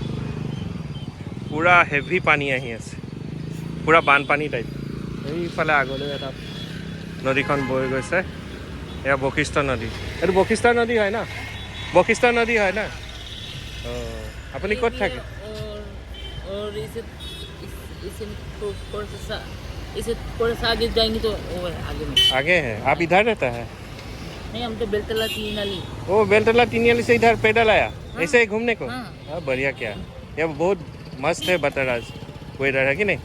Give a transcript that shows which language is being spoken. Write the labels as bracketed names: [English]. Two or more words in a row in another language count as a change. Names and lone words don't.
[Assamese] পূৰা হেভি পানী আহি আছে, পূৰা বানপানী টাইপ। এইফালে আগলৈ এটা নদীখন বৈ গৈছে, এয়া বশিষ্ঠ নদী। এইটো বশিষ্ঠ নদী হয় ন? বশিষ্ঠ নদী হয় না? অঁ, আপুনি ক'ত থাকে? [Hindi] इसे थोड़ा सा आगे जाएंगे तो वो है आगे में। आगे है? आप इधर रहता है? नहीं, हम तो बेलतला तीन नाली। ओ बेलतला टिनियाली से इधर पैदल आया? हाँ। ऐसे ही घूमने को? हाँ। हाँ, बढ़िया। क्या ये बहुत मस्त है बतराज वेदर, है कि नहीं?